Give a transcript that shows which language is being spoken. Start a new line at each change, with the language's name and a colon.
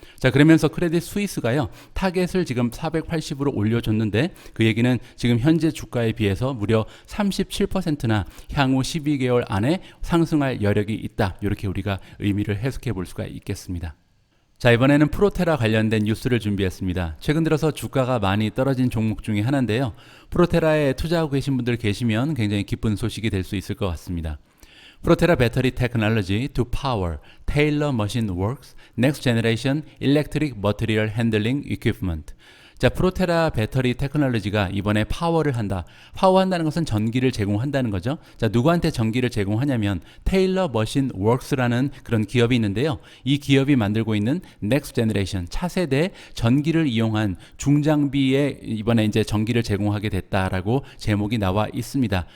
Korean: 자, 그러면서 크레딧 스위스가요, 타겟을 지금 480으로 올려줬는데 그 얘기는 지금 현재 주가에 비해서 무려 37%나 향후 12개월 안에 상승할 여력이 있다. 이렇게 우리가 의미를 해석해 볼 수가 있겠습니다. 자, 이번에는 프로테라 관련된 뉴스를 준비했습니다. 최근 들어서 주가가 많이 떨어진 종목 중에 하나인데요. 프로테라에 투자하고 계신 분들 계시면 굉장히 기쁜 소식이 될 수 있을 것 같습니다.
English: 프로테라 배터리 테크놀로지 to power Taylor Machine Works Next Generation Electric Material Handling Equipment.
Korean: 자, 프로테라 배터리 테크놀로지가 이번에 파워를 한다. 파워한다는 것은 전기를 제공한다는 거죠. 자, 누구한테 전기를 제공하냐면 테일러 머신 워크스라는 그런 기업이 있는데요. 이 기업이 만들고 있는 넥스트 제너레이션 차세대 전기를 이용한 중장비에 이번에 이제 전기를 제공하게 됐다라고 제목이 나와 있습니다.